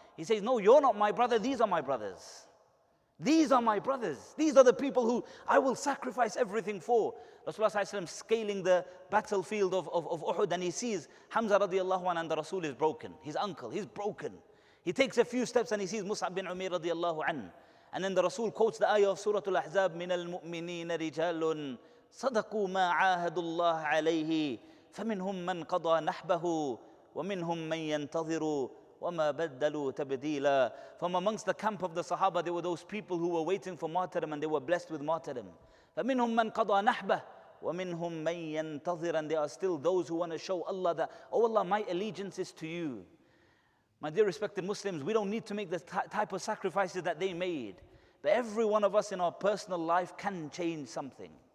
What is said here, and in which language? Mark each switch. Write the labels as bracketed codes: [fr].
[en] He says, no, you're not my brother, these are my brothers. These are my brothers. These are the people who I will sacrifice everything for. Rasulullah ﷺ scaling the battlefield of Uhud, and he sees Hamza radiallahu anhu and the Rasul is broken. His uncle, he's broken. He takes a few steps and he sees Mus'ab bin Umair radiallahu anhu. And then the Rasul quotes the ayah of Surah Al-Ahzab, [ar] مِنَ الْمُؤْمِنِينَ رِجَالٌ صَدَقُوا مَا عَاهَدُوا اللَّهَ عَلَيْهِ فَمِنْهُمْ مَنْ قَضَى نَحْبَهُ وَمِنْهُمْ مَنْ يَنْتَظِرُ وَمَا بَدَّلُوا تَبْدِيلًا. [en] From amongst the camp of the Sahaba, there were those people who were waiting for martyrdom and they were blessed with martyrdom. [ar] فَمِنْهُمْ مَنْ قَضَى نَحْبَهُ وَمِنْهُمْ مَنْ يَنْتَظِرُ. [en] And there are still those who want to show Allah that, oh Allah, my allegiance is to you. My dear respected Muslims, we don't need to make the type of sacrifices that they made. But every one of us in our personal life can change something.